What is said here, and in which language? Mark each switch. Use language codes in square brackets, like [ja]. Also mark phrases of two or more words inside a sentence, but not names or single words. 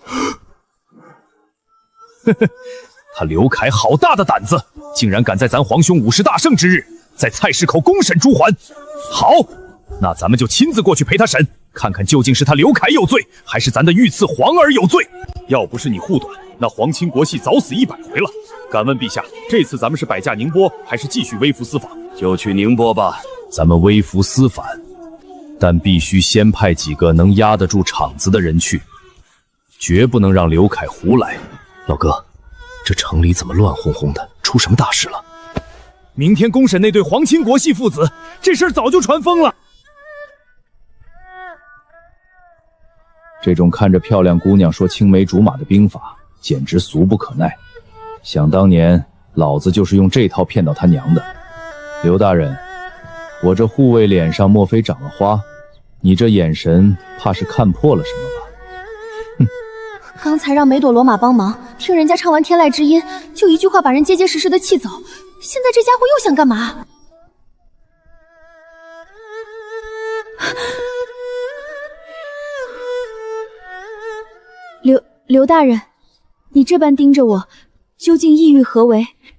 [zh] 呵呵，他劉愷好大的膽子，竟然敢在咱皇兄50大勝之日，在菜市口公審朱桓。好，那咱們就親自過去陪他審。看看究竟是他劉愷有罪，還是咱的御賜皇兒有罪？要不是你護短，那皇親國戚早死100回了。敢問陛下，這次咱們是擺駕寧波，還是繼續微服私訪？就去寧波吧，咱們微服私訪，但必須先派幾個能壓得住場子的人去，絕不能讓劉愷胡來。老哥，這城裡怎麼亂哄哄的？出什麼大事了？明天公審那對皇親國戚父子，這事兒早就傳瘋了。這種看着漂亮姑娘說青梅竹馬的兵法，簡直俗不可耐。想當年，老子就是用這套騙到他娘的。劉大人，我這護衛臉上莫非長了花？你這眼神怕是看破了什麼吧？哼！剛才讓梅朵羅馬幫忙，聽人家唱完天籟之音，就一句話把人結結實實的氣走。現在這家伙又想幹嘛？劉大人，你這般盯着我，究竟意欲何為？